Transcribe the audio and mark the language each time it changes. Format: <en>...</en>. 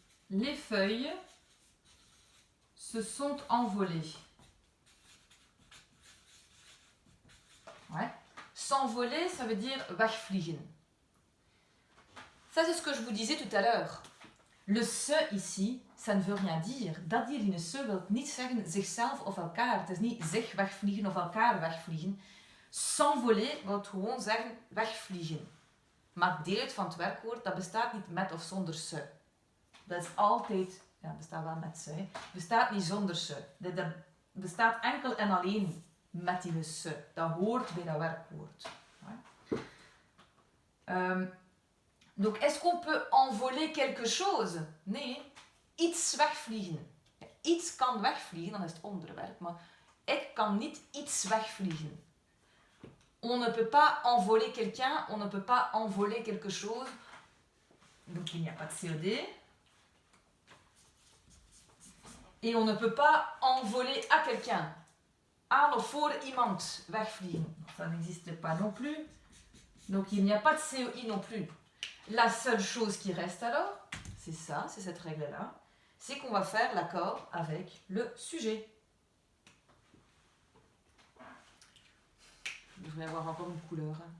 <fr>Les feuilles se sont envolées. Ouais. S'envoler, ça veut dire wegvliegen. Ça, c'est ce que je vous disais tout à l'heure. Le se ici, ça ne veut rien dire.</fr> <nl>Dat hier in de se wil niet zeggen zichzelf of elkaar. Het is niet zich wegvliegen of elkaar wegvliegen. S'envoler wil gewoon zeggen wegvliegen. Maar het deel van het werkwoord, dat bestaat niet met of zonder se. Dat is altijd, ja, bestaat wel met se. Hè. Bestaat niet zonder se. Dat bestaat enkel en alleen met die se. Dat hoort bij dat werkwoord.</nl> <fr>Donc, est-ce qu'on peut envoler quelque chose?</fr> <nl>Nee. Iets wegvliegen. Iets kan wegvliegen, dan is het onderwerp. Maar ik kan niet iets wegvliegen.</nl> <fr>On ne peut pas envoler quelqu'un, on ne peut pas envoler quelque chose. Donc, il n'y a pas de COD. Et on ne peut pas envoler à quelqu'un.</fr> <nl>Aan of voor iemand wegvliegen.</nl> <fr>Ça n'existe pas non plus. Donc, il n'y a pas de COI non plus. La seule chose qui reste alors, c'est ça, c'est cette règle-là, c'est qu'on va faire l'accord avec le sujet. Je devrais avoir encore une couleur.</fr>